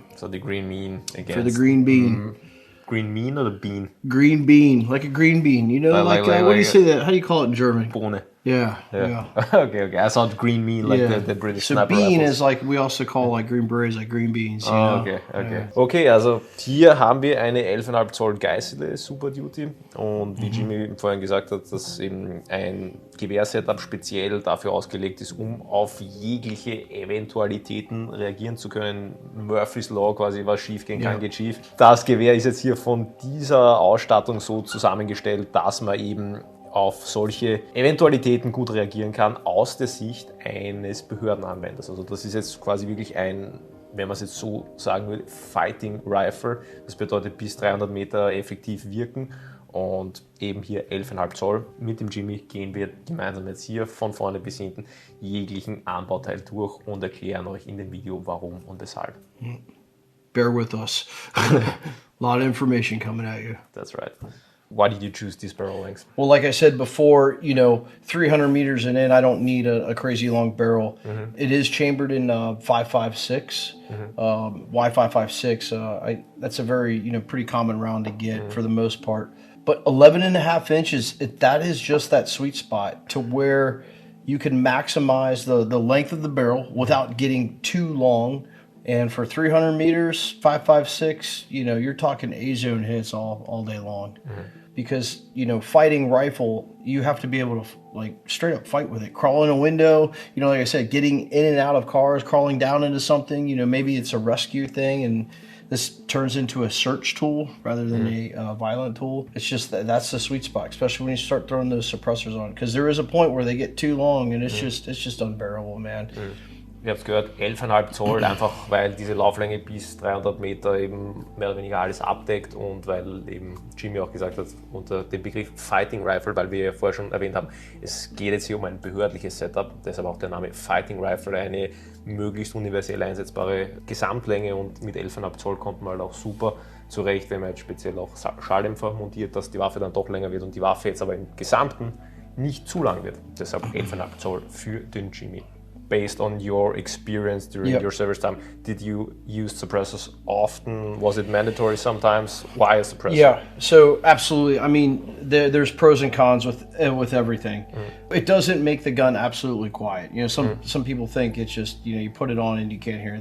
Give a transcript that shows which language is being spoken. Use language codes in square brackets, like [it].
[en] So the green bean against... For the green bean. Green bean or the bean? Green bean, like a green bean. You know, like what do you say that? How do you call it in German? [de] Bohne. [en] Yeah. Okay. I thought green bean like the British So sniper bean rifles. is like, we also call like green berets like green beans. You know? Okay. Yeah. [de] Okay, also hier haben wir eine 11,5 Zoll Geissele Super Duty und wie Jimmy vorhin gesagt hat, dass eben ein Gewehrsetup speziell dafür ausgelegt ist, um auf jegliche Eventualitäten reagieren zu können. Murphy's Law, quasi was schief gehen kann, geht schief. Das Gewehr ist jetzt hier von dieser Ausstattung so zusammengestellt, dass man eben auf solche Eventualitäten gut reagieren kann aus der Sicht eines Behördenanwenders. Also das ist jetzt quasi wirklich ein, wenn man es jetzt so sagen will, Fighting Rifle. Das bedeutet bis 300 Meter effektiv wirken und eben hier 11,5 Zoll. Mit dem Jimmy gehen wir gemeinsam jetzt hier von vorne bis hinten jeglichen Anbauteil durch und erklären euch in dem Video warum und weshalb. [en] Bear with us. A lot of information coming at you. That's right. Why did you choose this barrel length? Well, like I said before, you know, 300 meters and in, I don't need a crazy long barrel. It is chambered in 5.56, Y556. That's a very, you know, pretty common round to get for the most part. But 11.5 inches, that is just that sweet spot to where you can maximize the length of the barrel without getting too long. And for 300 meters, 5.56, you know, you're talking A-zone hits all day long. Because, you know, fighting rifle, you have to be able to, like, straight up fight with it. Crawl in a window, you know, like I said, getting in and out of cars, crawling down into something, you know, maybe it's a rescue thing, and this turns into a search tool rather than a violent tool. It's just that's the sweet spot, especially when you start throwing those suppressors on. Because there is a point where they get too long, and it's just unbearable, man. [de] Ihr habt es gehört, 11,5 Zoll, einfach weil diese Lauflänge bis 300 Meter eben mehr oder weniger alles abdeckt und weil eben Jimmy auch gesagt hat, unter dem Begriff Fighting Rifle, weil wir ja vorher schon erwähnt haben, es geht jetzt hier um ein behördliches Setup, deshalb auch der Name Fighting Rifle, eine möglichst universell einsetzbare Gesamtlänge und mit 11,5 Zoll kommt man halt auch super zurecht, wenn man jetzt speziell auch Schalldämpfer montiert, dass die Waffe dann doch länger wird und die Waffe jetzt aber im Gesamten nicht zu lang wird. Deshalb 11,5 Zoll für den Jimmy. [en] Based on your experience during your service time, did you use suppressors often? Was it mandatory sometimes? Why a suppressor? Yeah, so absolutely. I mean, there's pros and cons with everything. It doesn't make the gun absolutely quiet. You know, some people think it's just, you know, you put it on and you can't hear.